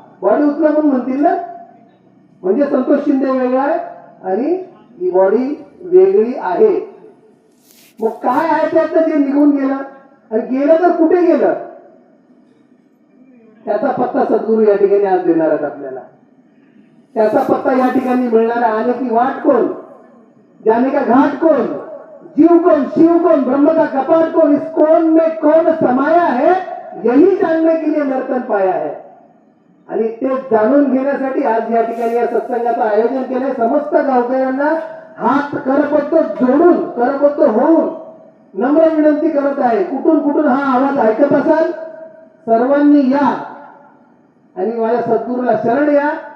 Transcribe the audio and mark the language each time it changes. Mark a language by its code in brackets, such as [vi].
[mr] Body उचला म्हणून म्हणतील ना, म्हणजे संतोष शिंदे वेगळा आहे आणि ही बॉडी वेगळी आहे. मग काय आहे त्यात जे निघून गेलं आणि गेलं तर कुठे गेलं त्याचा पत्ता सद्गुरू या ठिकाणी आज देणार आहेत आपल्याला. त्याचा पत्ता या ठिकाणी मिळणार आहे. [hi] आने की वाट कौन, जाने का घाट कौन, जीव कौन, शिव कौन, ब्रह्म का कपाट कौन, इस कौन में कौन समाया है, यही जानने के लिए नर्तन पाया है. [mr] आणि ते जाणून घेण्यासाठी आज या ठिकाणी या सत्संगाचं आयोजन केलंय. समस्त गावकऱ्यांना हात करपत्तो जोडून, करपत्तो होऊन नम्र विनंती करत आहे. कुठून कुठून हा आवाज ऐकत असाल सर्वांनी या आणि माझ्या सद्गुरूला शरण या.